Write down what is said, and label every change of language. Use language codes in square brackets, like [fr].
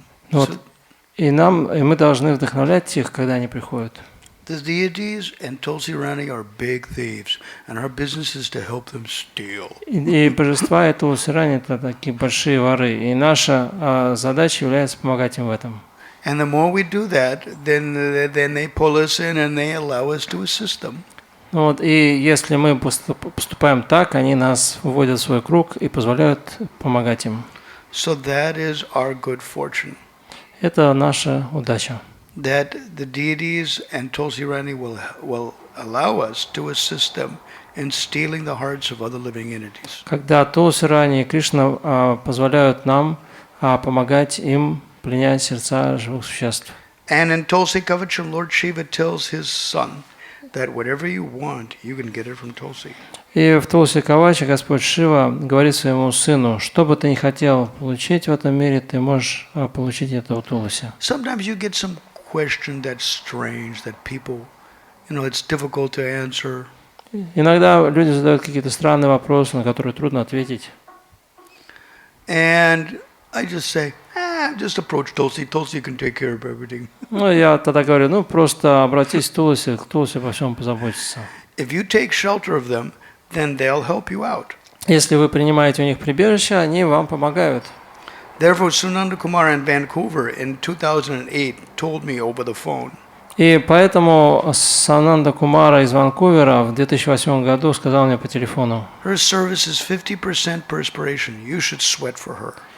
[ru] Вот. И мы должны вдохновлять их, когда они приходят. [en] The deities and Tulsi Rani are big thieves, and our business is to help them steal. [ru] И божества и Тулси Рани – это такие большие воры, и наша задача является помогать им в этом. [en] And the more we do that, then they pull us in and they allow us to assist them. [ru] Вот, и если мы поступаем так, они нас вводят в свой круг и позволяют помогать им. [en] So that is our good fortune. [ru] Это наша удача. [en] That the deities and Tulsi Rani will allow us to assist them in stealing the hearts of other living entities. [ru] Когда Тулси Рани и Кришна позволяют нам помогать им пленять сердца живых существ. [en] And in Tulsi Kavacham, Lord Shiva tells his son that whatever you want, you can get it from Tulsi. [ru] И в Тулси Каваче Господь Шива говорит своему сыну, что бы ты ни хотел получить в этом мире, ты можешь получить это у Тулси. [en] Sometimes you get some question that's strange, that people, you know, it's difficult to answer. [ru] Иногда люди задают какие-то странные вопросы, на которые трудно ответить. [en] And I just say, just approach Tulsi. Tulsi can take care of everything. [ru] Ну, я тогда говорю, просто обратись к Тулси по всем позаботится. [en] If you take shelter of them, then they'll help you out. [ru] Если вы принимаете у них прибежище, они вам помогают. [en] Therefore, Sunanda Kumar in Vancouver in 2008 told me over the phone. [ru] И поэтому Сананда Кумара из Ванкувера в 2008 году сказал мне по телефону: [en] Her service is 50% perspiration. You should sweat for her.